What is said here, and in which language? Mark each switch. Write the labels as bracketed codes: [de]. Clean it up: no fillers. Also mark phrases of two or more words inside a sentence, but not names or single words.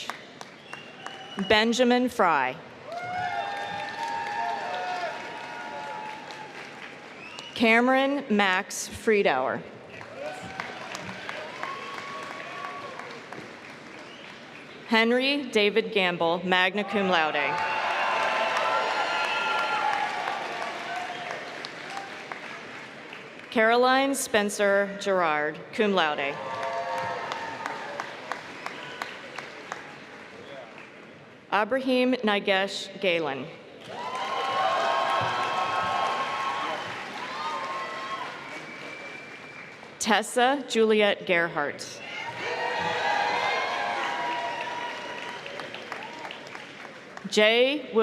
[en] Benjamin Fry. Cameron Max Friedauer. Henry David Gamble, [la] magna cum laude. [en] Caroline Spencer Gerard, [la] cum laude. [en] Abraham Nagesh Galen. Tessa Juliet Gerhardt. J.